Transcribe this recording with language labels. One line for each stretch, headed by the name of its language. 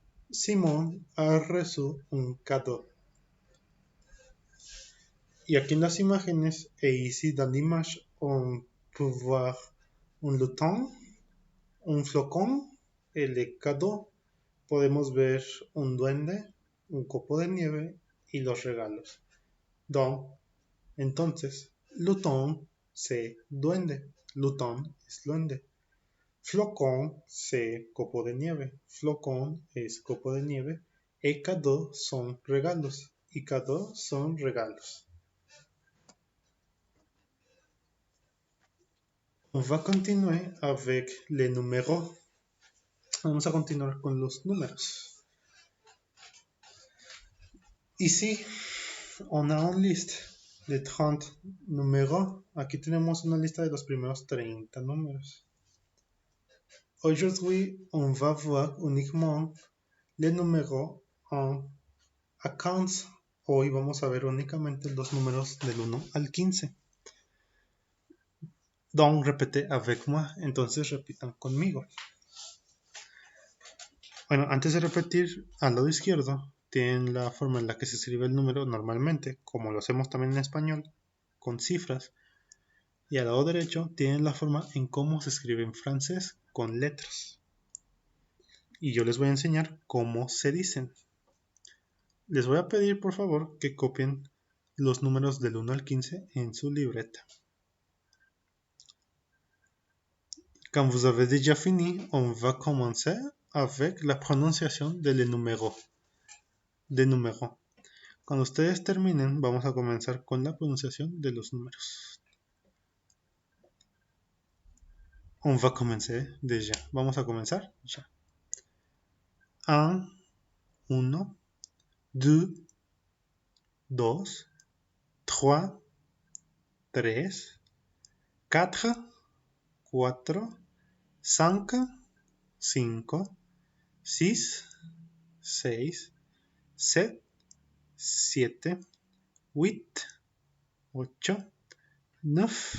French: Simon a reçu un cadeau.
Spanish: Y aquí en las imágenes
French: e ici dans l'image, on peut voir un luton, un flocón, el cadeau.
Spanish: Podemos ver un duende, un copo de nieve y los regalos. Entonces, luton c'est duende. Luton es duende. Flocón c'est copo de nieve. Flocón es copo de nieve. Et cadeau son regalos. Y cadeau son regalos.
French: On va continuer avec les numéros.
Spanish: Vamos a continuar con los números.
French: Ici, on a une liste de 30 números.
Spanish: Aquí tenemos una lista de los primeros 30 números.
French: Aujourd'hui, on va voir uniquement les numéros en à 15.
Spanish: Hoy vamos a ver únicamente los números del 1 al 15.
French: Donc, répétez avec moi.
Spanish: Entonces, repitan conmigo. Bueno, antes de repetir, al lado izquierdo tienen la forma en la que se escribe el número normalmente, como lo hacemos también en español, con cifras. Y al lado derecho tienen la forma en cómo se escribe en francés, con letras. Y yo les voy a enseñar cómo se dicen. Les voy a pedir por favor que copien los números del 1 al 15 en su libreta.
French: Quand vous avez déjà fini, on va commencer avec la prononciation de les numéros.
Spanish: Cuando ustedes terminen, vamos a comenzar con la pronunciación de los números.
French: On va commencer déjà.
Spanish: Vamos a comenzar ya. 1, 2, 2, 3, 3, 4, 4, 5, 5, 6, 6, 7, 7, 8, 8, 9,